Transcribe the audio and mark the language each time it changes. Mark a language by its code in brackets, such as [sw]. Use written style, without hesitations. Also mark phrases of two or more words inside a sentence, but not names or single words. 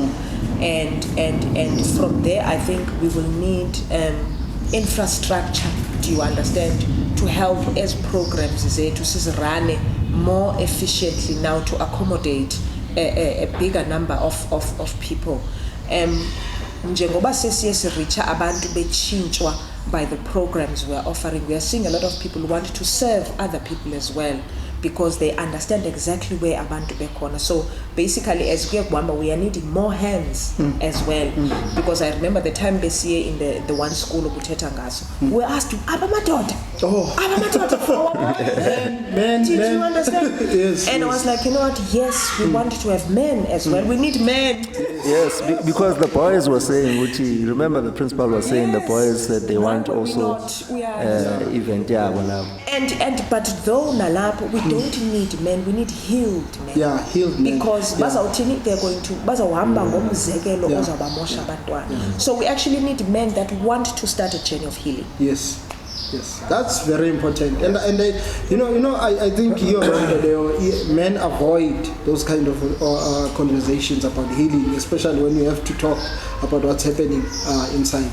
[en] And from there I think we will need infrastructure, do you understand, to help as programs to run more efficiently now to accommodate a bigger number of people. [nd] Njengoba sesiye abantu betshintshwa [en] by the programs we are offering, we are seeing a lot of people who want to serve other people as well because they understand exactly where [nd] abantu bekhona. [en] So basically as we are needing more hands as well because I remember the time besiye in the one school [nd] okuthetha ngaso [en] we were asked abamadoda men did you understand? Yes, and I was like, you know what, yes, we want to have men as well, we need men. Yes, because the boys were saying, remember the principal was saying the boys said they want also event but though nalapho we don't need men, we need healed men. Healed men. Because they're going to [nd] bazawuhamba ngomzekelo ozabamosha abantwana. [en] So we actually need men that want to start a journey of healing. Yes, that's very important. And I think men avoid those kind of conversations about healing, especially when you have to talk about what's happening inside.